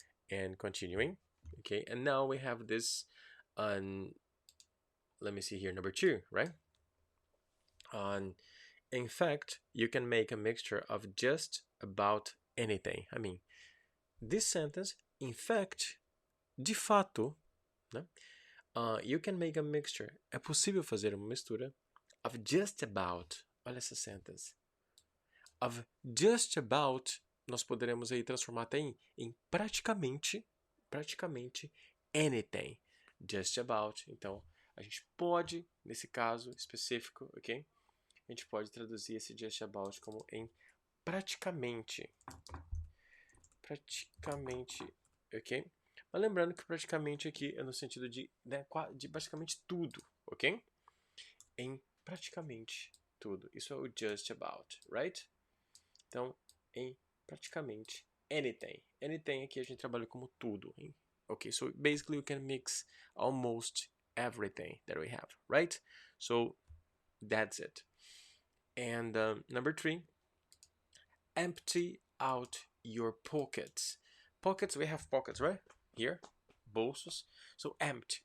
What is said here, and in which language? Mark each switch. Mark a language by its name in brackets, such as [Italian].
[English] And continuing, okay, and now we have this, let me see here, number two, right? In fact, you can make a mixture of just about anything. I mean, this sentence, in fact, [Portuguese] de fato, né? [English] You can make a mixture. [Portuguese] É possível fazer uma mistura [English] of just about. [Portuguese] Olha essa sentence. Of just about, nós poderemos aí transformar até em praticamente anything. Just about. Então, a gente pode, nesse caso específico, ok? A gente pode traduzir esse just about como em praticamente. Praticamente, ok? Mas lembrando que praticamente aqui é no sentido de praticamente tudo, ok? Em praticamente tudo. Isso é o just about, right? Então, em praticamente anything. Anything aqui a gente trabalha como tudo, hein? [English] Okay, so basically you can mix almost everything that we have, right? So that's it. And number three, empty out your pockets. Pockets, we have pockets, right? Here, bolsos. So empty.